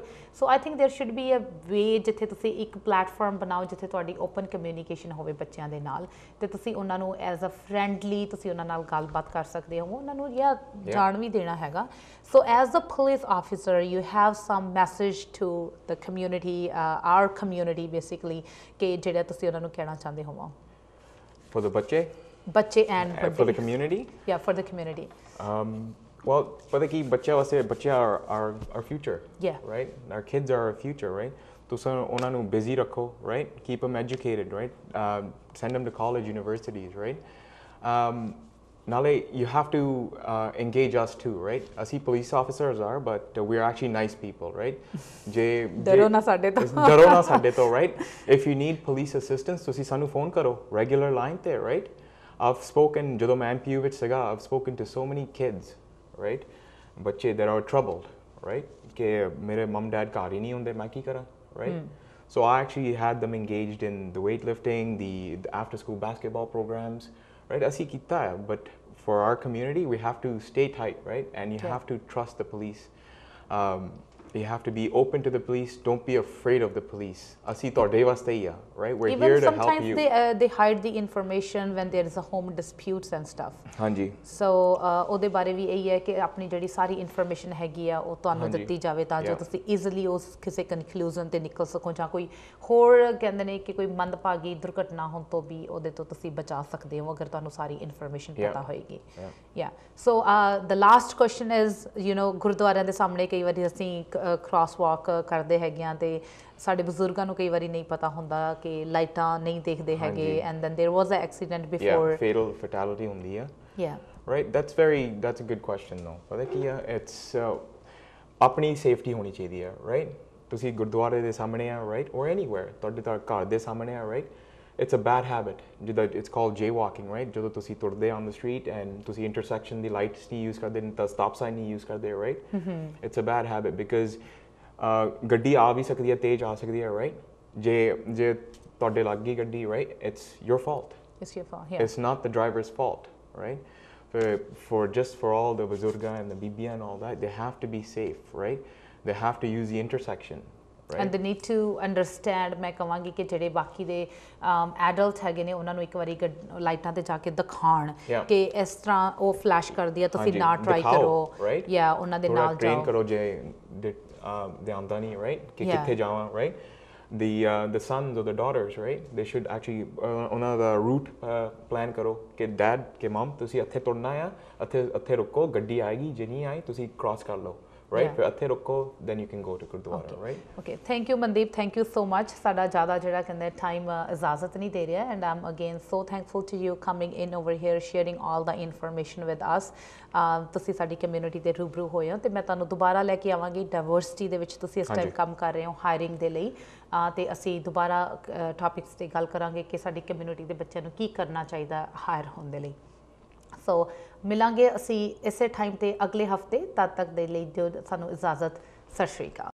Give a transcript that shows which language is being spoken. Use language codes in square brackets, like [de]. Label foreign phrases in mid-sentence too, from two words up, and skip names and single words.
[en] so I think there should be a way [pa] ਜਿੱਥੇ ਤੁਸੀਂ ਇੱਕ ਪਲੈਟਫਾਰਮ ਬਣਾਓ ਜਿੱਥੇ ਤੁਹਾਡੀ [en] open communication [pa] ਹੋਵੇ ਬੱਚਿਆਂ ਦੇ ਨਾਲ, ਤੇ ਤੁਸੀਂ ਉਹਨਾਂ ਨੂੰ [en] as a friendly [pa] ਤੁਸੀਂ ਉਹਨਾਂ ਨਾਲ ਗੱਲਬਾਤ ਕਰ ਸਕਦੇ ਹੋ, ਉਹਨਾਂ ਨੂੰ ਜਾਣ ਵੀ ਦੇਣਾ ਹੈਗਾ। [en] so as a police officer you have some message to the community, or community basically, [pa] ਕਿ ਜਿਹੜਾ ਤੁਸੀਂ ਉਹਨਾਂ ਨੂੰ ਕਹਿਣਾ ਚਾਹੁੰਦੇ ਹੋਵੋ [en] for the ਬੱਚੇ and for the community, for the community। well, [pa] ਪਤਾ ਕੀ ਬੱਚਿਆਂ ਵਾਸਤੇ, ਬੱਚੇ [en] are our future, right, our kids are our future, right, [pa] ਤੁਸੀਂ ਉਹਨਾਂ ਨੂੰ ਬਿਜ਼ੀ ਰੱਖੋ, [en] right, keep them educated, right, send them to college, universities, right, ਨਾਲੇ you have to engage us too, right, ਅਸੀਂ police officers are but we're actually nice people, right, [pa] ਜੇ ਡਰੋ ਨਾ ਸਾਡੇ ਤੋਂ, [en] right, if you need police assistance [pa] ਤੁਸੀਂ ਸਾਨੂੰ ਫੋਨ ਕਰੋ [en] regular line ਤੇ, right, I've spoken, [pa] ਜਦੋਂ ਮੈਂ MPU ਵਿੱਚ ਸੀਗਾ, [en] I've spoken to so many kids, right, ਬੱਚੇ that are troubled, right, [pa] ਕਿ ਮੇਰੇ [en] mom dad [pa] ਘਰ ਹੀ ਨਹੀਂ ਹੁੰਦੇ, ਮੈਂ ਕੀ ਕਰਾਂ, [en] right, so I actually had them engaged in the weightlifting, the after school basketball programs, right, [pa] ਅਸੀਂ ਕੀਤਾ ਹੈ, [en] but for our community we have to stay tight, right, and you have to trust the police, you have to be open to the police, don't be afraid of the police, [pa] ਅਸੀਂ ਤੁਹਾਡੇ ਵਾਸਤੇ ਹੀ ਆ, [en] right, we're even here to help you। sometimes they hide the information when there is a home disputes and stuff, [pa] ਹਾਂਜੀ, so ਉਹਦੇ ਬਾਰੇ ਵੀ ਇਹੀ ਹੈ ਕਿ ਆਪਣੀ ਜਿਹੜੀ ਸਾਰੀ ਇਨਫੋਰਮੇਸ਼ਨ ਹੈਗੀ ਆ ਉਹ ਤੁਹਾਨੂੰ ਦਿੱਤੀ ਜਾਵੇ, ਤਾਂ ਜੋ ਤੁਸੀਂ ਈਜ਼ੀਲੀ ਉਸ ਕਿਸੇ ਕਨਕਲੂਜਨ ਤੇ ਨਿਕਲ ਸਕੋ, ਜਾਂ ਕੋਈ ਹੋਰ ਕਹਿੰਦੇ ਨੇ ਕਿ ਕੋਈ ਮੰਦਭਾਗੀ ਦੁਰਘਟਨਾ ਹੋਣ ਤੋਂ ਵੀ ਉਹਦੇ ਤੋਂ ਤੁਸੀਂ ਬਚਾ ਸਕਦੇ ਹੋ ਅਗਰ ਤੁਹਾਨੂੰ ਸਾਰੀ ਇਨਫੋਰਮੇਸ਼ਨ ਪਤਾ ਹੋਏਗੀ। [en] so the last question is, [pa] ਗੁਰਦੁਆਰਿਆਂ ਦੇ ਸਾਹਮਣੇ ਕਈ ਵਾਰੀ ਅਸੀਂ [en] cross walk [pa] ਕਰਦੇ ਹੈਗੇ ਆ, ਤੇ ਸਾਡੇ ਬਜ਼ੁਰਗਾਂ ਨੂੰ ਕਈ ਵਾਰੀ ਨਹੀਂ ਪਤਾ ਹੁੰਦਾ ਕਿ ਲਾਈਟਾਂ ਨਹੀਂ ਦੇਖਦੇ ਹੈਗੇ, [en] and then there was an accident before, [pa] fatality ਹੁੰਦੀ ਆ, [en] right, that's a good question though, [pa] ਪਤਾ ਕੀ ਆ, it's ਆਪਣੀ ਸੇਫਟੀ ਹੋਣੀ ਚਾਹੀਦੀ ਆ, right, ਤੁਸੀਂ ਗੁਰਦੁਆਰੇ ਦੇ ਸਾਹਮਣੇ ਆ, [en] right, or anywhere, [pa] ਤੁਹਾਡੇ ਘਰ ਦੇ ਸਾਹਮਣੇ ਆ, [en] right, it's a bad habit, it's called jaywalking, right, [pa] ਜਦੋਂ ਤੁਸੀਂ ਤੁਰਦੇ [en] on the street and [pa] ਤੁਸੀਂ intersection ਦੀ lights ਨਹੀਂ use ਕਰਦੇ, ਤਾਂ [en] stop sign [pa] ਨਹੀਂ use ਕਰਦੇ, [en] right, it's a bad habit because [pa] ਗੱਡੀ ਆ ਵੀ ਸਕਦੀ ਹੈ, ਤੇਜ਼ ਆ ਸਕਦੀ ਹੈ, right, ਜੇ ਤੁਹਾਡੇ ਲੱਗ ਗਈ ਗੱਡੀ, [en] right, it's your fault, it's not the driver's fault, right, for all the buzurga and the bibia and all that, they have to be safe, right, they have to use the intersection, right? And they need to understand [pa] ਮੈਂ ਕਹਾਂਗੀ ਕਿ ਜਿਹੜੇ ਬਾਕੀ ਦੇ ਐਡਲਟ ਹੈਗੇ ਨੇ ਉਹਨਾਂ ਨੂੰ ਇੱਕ ਵਾਰੀ ਲਾਈਟਾਂ ਤੇ ਜਾ ਕੇ ਦਿਖਾਣ ਕਿ ਇਸ ਤਰ੍ਹਾਂ ਉਹ ਫਲੈਸ਼ ਕਰਦੀ ਆ ਤੁਸੀਂ ਨਾ ਟਰਾਈ ਕਰੋ ਜਾਂ ਉਹਨਾਂ ਦੇ ਨਾਲ ਟ੍ਰੇਨ ਕਰੋ ਜੇ ਦੇ ਆਉਂਦਾ ਨਹੀਂ right ਕਿ ਕਿੱਥੇ ਜਾਵਾਂ [en] right the sons or the daughters right they should actually [pa] ਉਹਨਾਂ ਦਾ [en] route plan [pa] ਕਰੋ ਕਿ dad ਕਿ mom ਤੁਸੀਂ ਇੱਥੇ ਤੁਰਨਾ ਆ ਇੱਥੇ ਰੁਕੋ ਗੱਡੀ ਆਏਗੀ ਜੇ ਨਹੀਂ ਆਈ ਤੁਸੀਂ cross ਕਰ ਲਓ right ਫਿਰ ਇੱਥੇ ਰੁਕੋ [en] then you can go to [pa] ਗੁਰਦੁਆਰਾ right [en] okay thank you Mandip thank you so much [pa] ਸਾਡਾ ਜ਼ਿਆਦਾ ਜਿਹੜਾ ਕਹਿੰਦੇ ਟਾਈਮ ਇਜਾਜ਼ਤ ਨਹੀਂ ਦੇ ਰਿਹਾ [en] and I'm again so thankful to you coming in over here sharing all the information with us [pa] ਤੁਸੀਂ ਸਾਡੀ ਕਮਿਊਨਿਟੀ ਦੇ ਰੂਬਰੂ ਹੋਏ ਹੋ ਤੇ ਮੈਂ ਤੁਹਾਨੂੰ ਦੁਬਾਰਾ ਲੈ ਕੇ ਆਵਾਂਗੀ ਡਾਇਵਰਸਿਟੀ ਦੇ ਵਿੱਚ ਤੁਸੀਂ ਇਸ ਟਾਈਮ ਕੰਮ ਕਰ ਰਹੇ ਹੋ ਹਾਇਰਿੰਗ ਦੇ ਲਈ ਤੇ ਅਸੀਂ ਦੁਬਾਰਾ ਟੌਪਿਕਸ ਤੇ ਗੱਲ ਕਰਾਂਗੇ ਕਿ ਸਾਡੀ ਕਮਿਊਨਿਟੀ ਦੇ ਬੱਚਿਆਂ ਨੂੰ ਕੀ ਕਰਨਾ ਚਾਹੀਦਾ ਹਾਇਰ ਹੋਣ ਦੇ ਲਈ ਸੋ ਮਿਲਾਂਗੇ ਅਸੀਂ ਇਸੇ ਟਾਈਮ ਤੇ ਅਗਲੇ ਹਫਤੇ ਤਦ ਤੱਕ ਦੇ ਲਈ ਦਿਓ ਸਾਨੂੰ ਇਜਾਜ਼ਤ ਸਤਿ ਸ਼੍ਰੀ ਅਕਾਲ